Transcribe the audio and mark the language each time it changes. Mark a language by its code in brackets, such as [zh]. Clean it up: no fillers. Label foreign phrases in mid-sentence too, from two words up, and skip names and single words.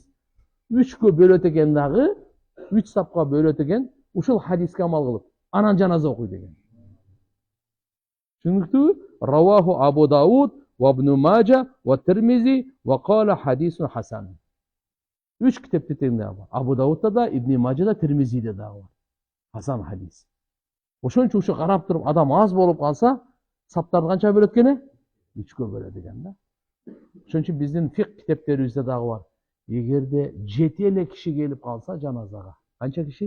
[ky] 3кө бөлөт экен дагы, 3 сапка бөлөт экен, ушул хадиске амал кылып, анан жаназа окуй деген. Түшүнүктүбү? [ar] رواه أبو داود وابن ماجه والترمذي وقال حديث حسن. [ky] 3 китепте теңде бар. Абу Даудта да, Ибн Мажада, Тирмизиде да бар. Хасан хадис. Ошон үчүн ушу карап туруп адам аз болуп калса, саптарды канча бөлөт экен? 3кө бөлөт экен да. Ошон үчүн биздин фик китептерибизде дагы бар. Эгерде 7 эле киши келип калса жаназага, канча киши?